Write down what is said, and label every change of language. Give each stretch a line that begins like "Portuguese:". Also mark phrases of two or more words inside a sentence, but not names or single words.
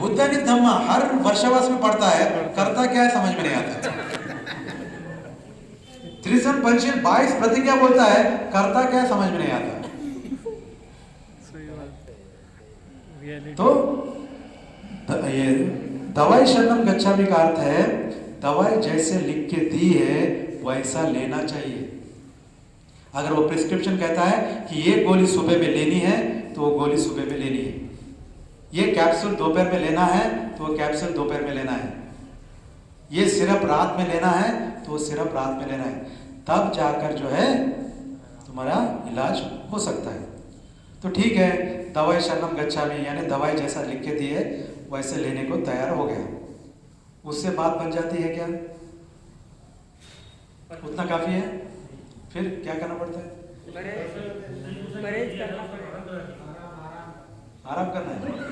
Hindi: बुद्ध ने धम्मा हर वर्षवास में पढ़ता है, करता क्या है समझ में नहीं आता। त्रिशन पंचशील 22 प्रतिज्ञा बोलता है, करता क्या है समझ में नहीं आता। तो ये दवाई
Pali: शरणम गच्छामि
Hindi: का अर्थ है दवाई जैसे लिख के दी है वैसा लेना चाहिए। अगर वो प्रिस्क्रिप्शन कहता है कि ये गोली सुबह में लेनी है तो वो गोली सुबह में लेनी है, ये कैप्सूल दोपहर में लेना है तो वो कैप्सूल दोपहर में लेना है, ये सिरप रात में लेना है तो वो सिरप रात में लेना है, तब जाकर जो है तुम्हारा इलाज हो सकता है। तो ठीक है, दवाई
Pali: शरणम गच्छामि
Hindi: यानी दवाई जैसा लिख के दी है वैसे लेने को तैयार हो गया, उससे बात बन जाती है क्या? उतना काफी है? फिर क्या करना पड़ता है? परहेज करना पड़ेगा, आराम करना है।